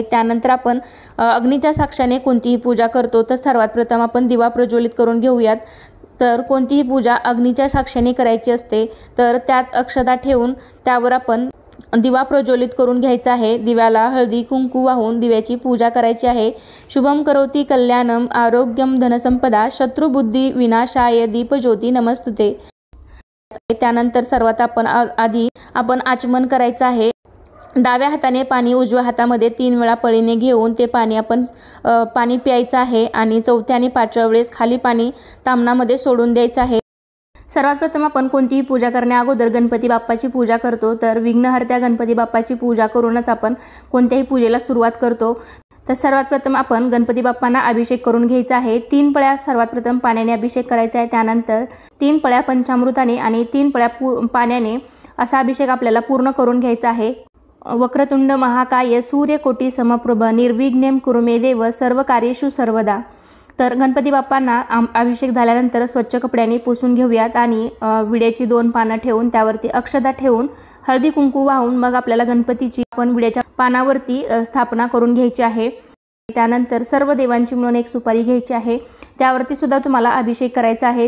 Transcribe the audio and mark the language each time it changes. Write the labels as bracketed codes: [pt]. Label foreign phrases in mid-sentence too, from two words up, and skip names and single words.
[mr] त्यानंतर आपण अग्नीच्या साक्षाने कोणतीही पूजा करतो तर सर्वात प्रथम आपण दिवा प्रज्वलित करून घेऊयात। तर कोणतीही पूजा अग्नीच्या साक्षाने करायची असते तर त्याच अक्षदा ठेवून त्यावर आपण दिवा प्रज्वलित करून घ्यायचा आहे। दिव्याला हळदी कुंकू वाहून दिव्याची पूजा करायची आहे। [sa] शुभम करोती कल्याणम आरोग्यम धनसंपदा शत्रुबुद्धी विनाशाय दीपज्योती नमस्तुते। [mr] त्यानंतर सर्वात आधी आपण आचमन करायचं आहे। डाव्या हाताने पाणी उजव्या हातामध्ये 3 वेळा पळीने घेऊन ते पाणी आपण पाणी प्यायचं आहे आणि 4थ्या आणि 5व्या वेळेस खाली पाणी ताम्हणामध्ये सोडून द्यायचं आहे। सर्वात प्रथम आपण कोणतीही पूजा करण्या अगोदर गणपती बाप्पाची पूजा करतो, तर विघ्नहर्त्या गणपती बाप्पाची पूजा करूनच आपण कोणत्याही पूजेला सुरुवात करतो। तर सर्वात प्रथम आपण गणपती बाप्पांना अभिषेक करून घ्यायचा आहे। 3 पळ्या सर्वात प्रथम पाण्याने अभिषेक करायचा आहे, त्यानंतर 3 पळ्या पंचामृताने आणि 3 पळ्या पाण्याने असा अभिषेक आपल्याला पूर्ण करून घ्यायचा आहे। [sa] वक्रतुंड महाकाय सूर्यकोटी समप्रभ निर्विघ्नं कुरु मे देव सर्व कार्येषु सर्वदा। [mr] तर गणपती बाप्पांना अभिषेक झाल्यानंतर स्वच्छ कपड्याने पुसून घेऊयात आणि विड्याची 2 पानं ठेवून त्यावरती अक्षता ठेवून हळदी कुंकू वाहून मग आपल्याला गणपतीची आपण विड्याच्या पानावरती स्थापना करून घ्यायची आहे। त्यानंतर सर्व देवांची मिळून एक सुपारी घ्यायची आहे, त्यावरती सुद्धा तुम्हाला अभिषेक करायचा आहे।